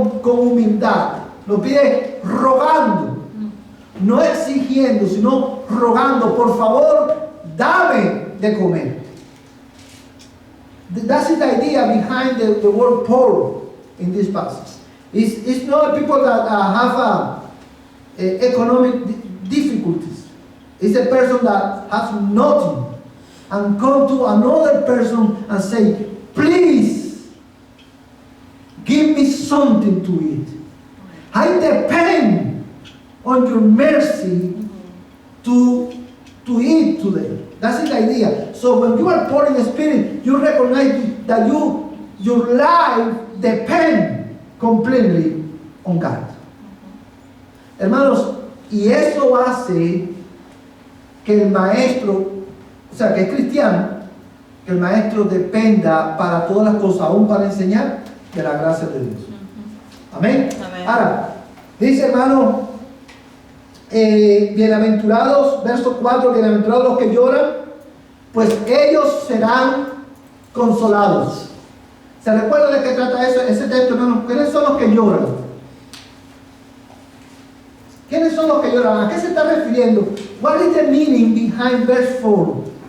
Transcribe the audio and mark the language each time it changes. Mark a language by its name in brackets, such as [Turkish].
[Spanish] Con humildad, lo pide rogando, no exigiendo, sino rogando, por favor, dame de comer. [English] That's the idea behind the word poor in this passage. It's not people that have economic difficulties. It's a person that has nothing and come to another person and say, please give me something to eat. I depend on your mercy to eat today. That's the idea. So when you are poor in the spirit, you recognize that your life depends completely on God. [Spanish] Hermanos, y eso hace que el maestro, o sea, que es cristiano, que el maestro dependa para todas las cosas, aún para enseñar, de la gracia de Dios. Amén. Amén. Ahora, dice hermano, bienaventurados, verso 4, bienaventurados los que lloran, pues ellos serán consolados. ¿Se recuerda de qué trata ese texto, hermano? ¿Quiénes son los que lloran? ¿Quiénes son los que lloran? ¿A qué se está refiriendo? [English] What is the meaning behind verse 4?